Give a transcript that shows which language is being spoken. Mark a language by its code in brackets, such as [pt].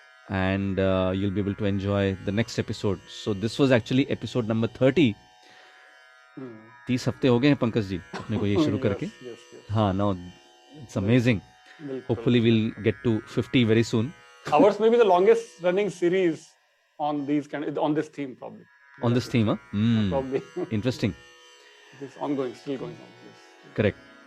[en] And you'll be able to enjoy the next episode. So this was actually episode number 30. [hi] 30 हफ्ते हो गए हैं पंकज जी अपने को ये शुरू करके. [en] हाँ, now it's amazing. Hopefully we'll get to 50 very soon. Ours may be the longest running series on these on this theme probably. On this theme, huh? Probably. Interesting. It's ongoing, still going on. Yes. Correct.